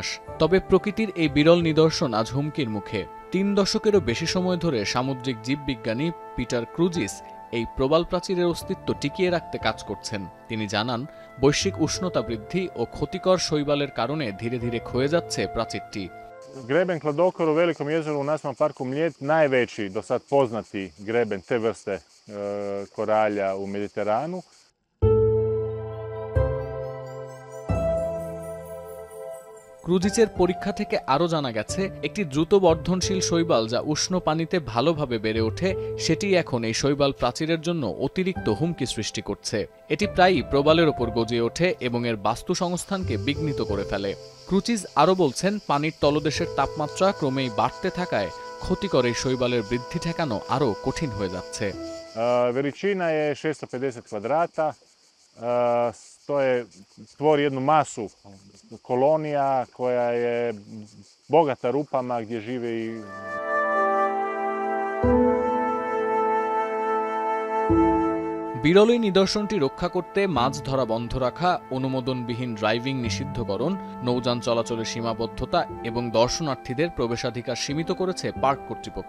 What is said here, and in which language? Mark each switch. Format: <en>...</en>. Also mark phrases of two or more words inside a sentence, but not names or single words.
<bn>তবে প্রকৃতির এই বিরল নিদর্শন আজ হুমকির মুখে। ৩ দশকেরও বেশি সময় ধরে সামুদ্রিক জীববিজ্ঞানী পিটার ক্রুজিস এই প্রবাল প্রাচীরের অস্তিত্ব টিকিয়ে রাখতে কাজ করছেন। তিনি জানান, বৈশ্বিক উষ্ণতা বৃদ্ধি ও ক্ষতিকর শৈবালের কারণে ধীরে ধীরে ক্ষয়ে যাচ্ছে প্রাচীরটি।</bn> <hr>Greben Kladokor u Velikom jezeru u Nacionalnom parku Mljet najveći do sad poznati greben te vrste koralja u Mediteranu.</hr> <bn>ক্রুজিসের পরীক্ষা থেকে আরও জানা গেছে, একটি দ্রুত বর্ধনশীল শৈবাল যা উষ্ণ পানিতে ভালোভাবে বেড়ে ওঠে, সেটি এখন এই শৈবাল প্রাচীরের জন্য অতিরিক্ত হুমকি সৃষ্টি করছে। এটি প্রায়ই প্রবালের ওপর গজিয়ে ওঠে এবং এর বাস্তু সংস্থানকে বিঘ্নিত করে ফেলে। ক্রুজিস আরও বলছেন, পানির তলদেশের তাপমাত্রা ক্রমেই বাড়তে থাকায় ক্ষতিকর এই শৈবালের বৃদ্ধি ঠেকানো আরও কঠিন হয়ে যাচ্ছে।</bn> <hr>Veličina je 650 kvadrata, tvori jednu masu kolonija koja je bogata rupama gdje žive i</hr> <bn>বিরল এই নিদর্শনটি রক্ষা করতে মাছ ধরা বন্ধ রাখা, অনুমোদনবিহীন ড্রাইভিং নিষিদ্ধকরণ, নৌযান চলাচলের সীমাবদ্ধতা এবং দর্শনার্থীদের প্রবেশাধিকার সীমিত করেছে পার্ক কর্তৃপক্ষ।</bn>